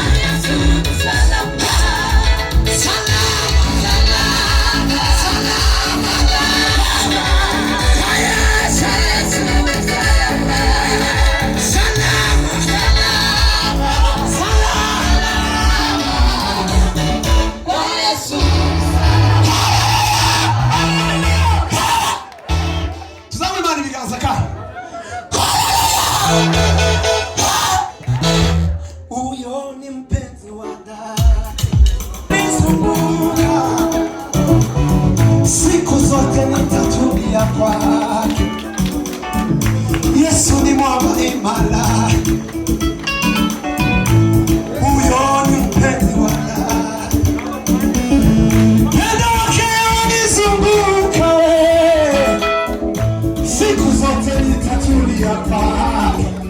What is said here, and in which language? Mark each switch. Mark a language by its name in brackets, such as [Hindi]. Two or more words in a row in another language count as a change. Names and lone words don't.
[Swahili] Salama, salama kwa Yesu. [Kinyarwanda] Tuzame imana ibiganza kandi. [Swahili] Uyo ni mpenzi wa ndani, nizunguka siku zote, nitatulia kwake. Yesu ni mwamba imara, uyo ni mpenzi wa ndani, pendo wake wanizunguka, siku zote nitatulia kwake.